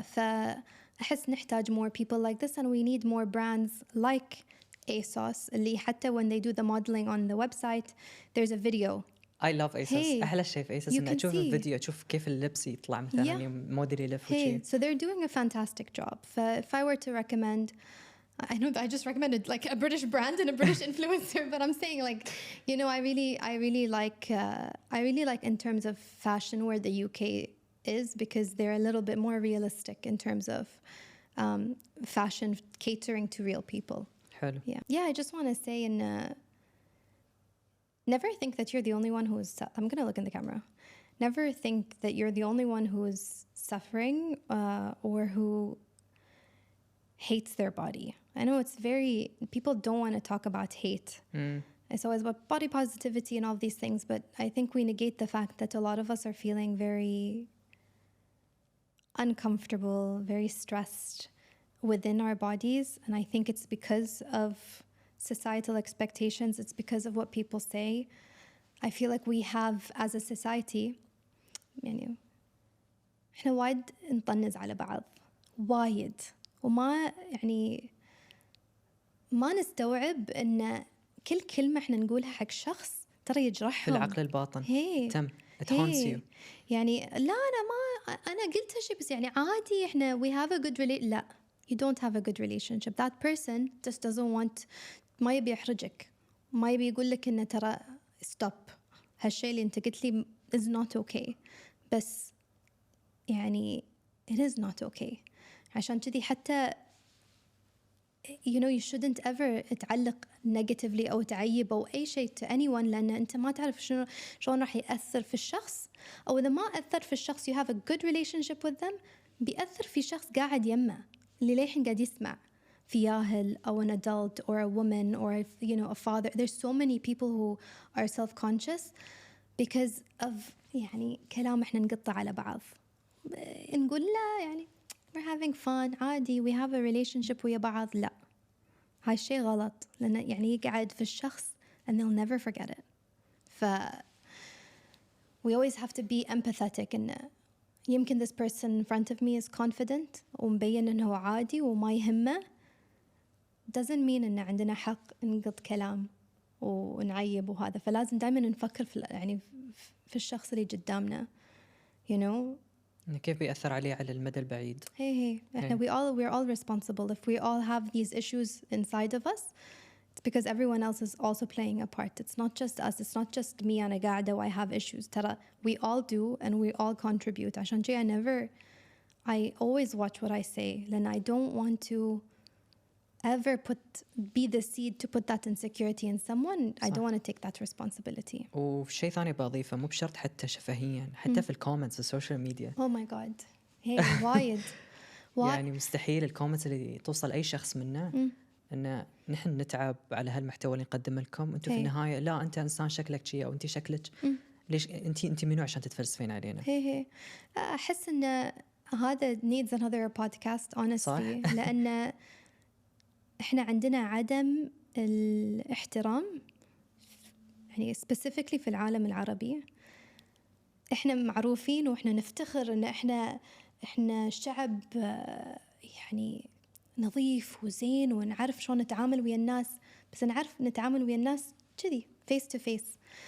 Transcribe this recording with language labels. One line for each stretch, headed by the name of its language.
Arabic: فأحس نحتاج
English: more people like this, and we need more brands like ASOS
Arabic: اللي حتى
English: when they do the modeling on the website, there's a video. I love ASOS.
Arabic: أحلى شيء في ASOS إنك تشوف الفيديو, تشوف كيف اللبس يطلع مثلا موديل يلف وشي.
English: So they're doing a fantastic job. If I were to recommend I know that I just recommended like a British brand and a British influencer, but I'm saying like, you know, I really like in terms of fashion where the UK is, because they're a little bit more realistic in terms of fashion catering to real people.
Arabic: حلو.
English: Yeah, I just want to say, never think that you're the only one who is, I'm going to look in the camera. Never think that you're the only one who is suffering or who hates their body. I know it's very, people don't want to talk about hate. It's always about body positivity and all these things, but I think we negate the fact that a lot of us are feeling very uncomfortable, very stressed within our bodies. And I think it's because of societal expectations. It's because of what people say. I feel like we have, as a society,
Arabic: يعني إحنا وايد نطنز على بعض وايد، وما يعني ما نستوعب إن كل كلمة إحنا نقولها حق شخص ترى يجرحهم في العقل الباطن. تم
English: it haunts you.
Arabic: يعني لا أنا قلت هالشيء بس يعني عادي، إحنا
English: we have a good relationship.
Arabic: لا,
English: you don't have a good relationship. That person just doesn't want,
Arabic: ما يبي يحرجك، ما يبي يقول لك إنه ترى stop، هالشيء اللي أنت قلت لي
English: is not okay.
Arabic: بس يعني
English: it is not okay.
Arabic: عشان كذي حتى
English: you know you shouldn't ever
Arabic: تعلق
English: negatively
Arabic: أو تعيب أو أي شيء
English: to anyone،
Arabic: لأن أنت ما تعرف شلون راح يأثر في الشخص، أو إذا ما أثر في الشخص
English: you have a good relationship with them،
Arabic: بيأثر في شخص قاعد يمه اللي للحين قاعد يسمع، في ياهل أو
English: an adult or a woman or you know a father. There's so many people who are self-conscious because of
Arabic: يعني كلام إحنا نقطع على بعض، نقول لا يعني
English: we're having fun
Arabic: عادي
English: we have a relationship
Arabic: ويا بعض. لا، هاي الشيء غلط، لأنه يعني يقعد في الشخص
English: and they'll never forget it. we always have to be empathetic
Arabic: إنه يمكن
English: this person in front of me is confident
Arabic: ومبين إنه عادي وما يهمه،
English: doesn't mean
Arabic: إن عندنا حق نقط كلام ونعيب وهذا. فلازم دائما نفكر في يعني في الشخص اللي قدامنا
English: you know
Arabic: كيف بيأثر عليه على المدى البعيد. إحنا
English: we're all responsible. If we all have these issues inside of us, it's because everyone else is also playing a part. It's not just us. It's not just me
Arabic: أنا قاعدة و
English: I have issues.
Arabic: ترى
English: we all do and we all contribute.
Arabic: عشان شيء
English: I always watch what I say,
Arabic: لأن
English: I don't want to ever be the seed to put that insecurity in someone. I don't want to take that responsibility.
Arabic: وفي شيء ثاني بضيفه، مو بشرط حتى شفهيا، حتى في الكومنتس السوشيال ميديا.
English: Oh my god.
Arabic: وايد يعني مستحيل الكومنتس اللي توصل أي شخص منا إن نحن نتعب على هالمحتوى اللي نقدم لكم، أنتوا في النهاية لا أنت إنسان شكلك شيء أو أنت شكلك ليش أنت منو عشان تتفلسفين علينا. أحس إن هذا
English: needs another podcast honestly.
Arabic: صح؟ لأن إحنا عندنا عدم الاحترام يعني
English: specifically
Arabic: في العالم العربي. إحنا معروفين وإحنا نفتخر إن إحنا شعب يعني نظيف وزين ونعرف شلون نتعامل ويا الناس، بس نعرف نتعامل ويا الناس كذي
English: face to face.